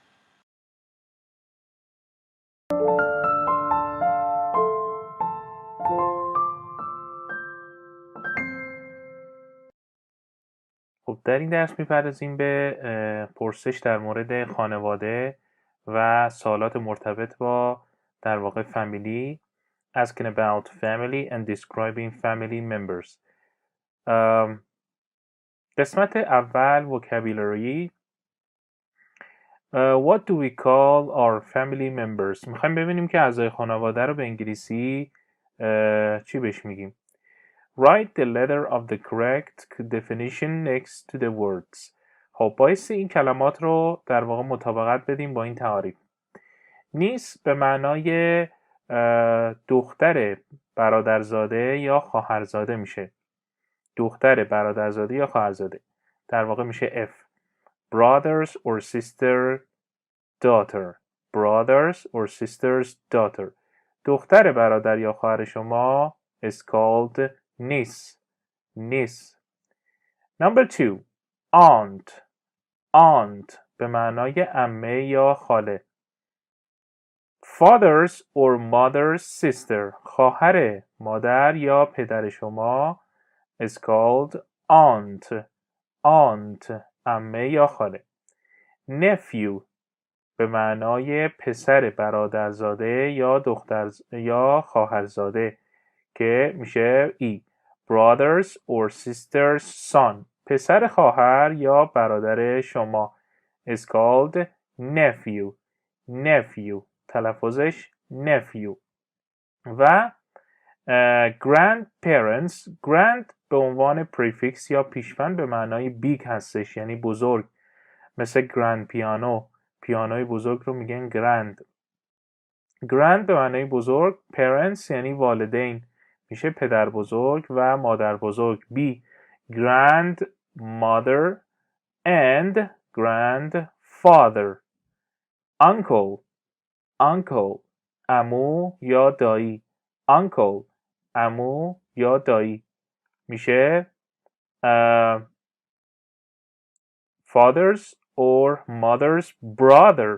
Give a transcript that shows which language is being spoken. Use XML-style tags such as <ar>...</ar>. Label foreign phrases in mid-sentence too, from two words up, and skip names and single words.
<fa>خب در این درس میپردازیم به پرسش در مورد خانواده و سوالات مرتبط با در واقع</fa> <en>family, asking about family and describing family members.</en> <fa>قسمت اول vocabulary.</fa> <en>What do we call our family members?</en> <fa>میخوایم ببینیم که اعضای خانواده رو به انگلیسی چی بهش میگیم.</fa> <en>Write the letter of the correct definition next to the words.</en> <fa>خب بایستی این کلمات رو در واقع مطابقت بدیم با این تعاریف. نیس به معنای دختر برادرزاده یا خواهرزاده میشه. دختر برادرزاده یا خواهرزاده در واقع میشه F.</fa> <en>Brothers or sister's daughter.</en> <fa>دختر برادر یا خواهر شما</fa> <en>is called niece. Number 2.</en> <fa>Aunt به معنای عمه یا خاله.</fa> <en>Father's or mother's sister</en> <fa>خواهر مادر یا پدر شما</fa> <en>is called aunt</en> <fa>عمه یا خاله. Nephew به معنای پسر برادرزاده یا دختر یا خواهرزاده که میشه E.</fa> <en>Brothers or sister's son</en> <fa>پسر خواهر یا برادر شما</fa> <en>is called nephew تلفظش nephew.</en> <fa>و grandparents grand به عنوان پریفیکس یا پیشوند به معنای بیگ هستش، یعنی بزرگ، مثل گرند پیانوی بزرگ رو میگن گرند به معنای بزرگ. parents یعنی والدین، میشه پدر بزرگ و مادر بزرگ.</fa> <en>بی grandmother and grandfather.</en> <fa>uncle عمو یا دایی.</fa> <en>uncle</en> <fa>عمو یا دایی میشه</fa> <en>father's or mother's brother.</en>